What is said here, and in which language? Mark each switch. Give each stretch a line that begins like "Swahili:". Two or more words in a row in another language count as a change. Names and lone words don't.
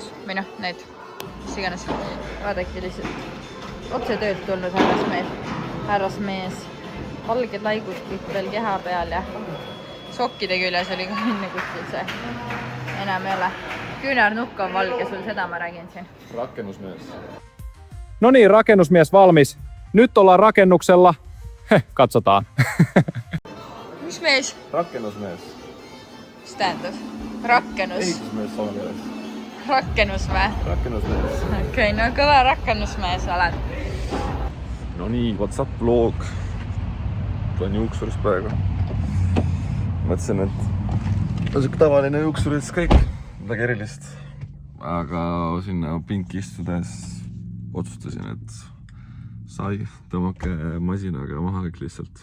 Estonian: Või noh, need, mis iganes. Vaadake lihtsalt otse töölt tulnud härrasmees. Valged laigud kõik veel keha peal ja sokkide küljes oli ka enne kuskil see. Enam ei ole. Küünarnukk on valge, sul seda ma räägin siin.
Finnish: Rakennusmees. No niin, rakennusmies valmis. Nyt ollaan rakennuksella. Katsotaan.
Estonian: Mis mees? Rakennusmees. Mis tähendab? Rakennus. Ehitusmees sama mees. Rakennus või? Rakennusmees. Okei, no kõva rakennusmees oled. No nii,
English: what's up vlog?
Estonian: Tulen juuksurist praegu. Mõtlesin, et on siuke tavaline juuksuris kõik. Midagi erilist. Aga sinna pinki istudes otsustasin, et sai tõmmake masinaga maha kõik lihtsalt.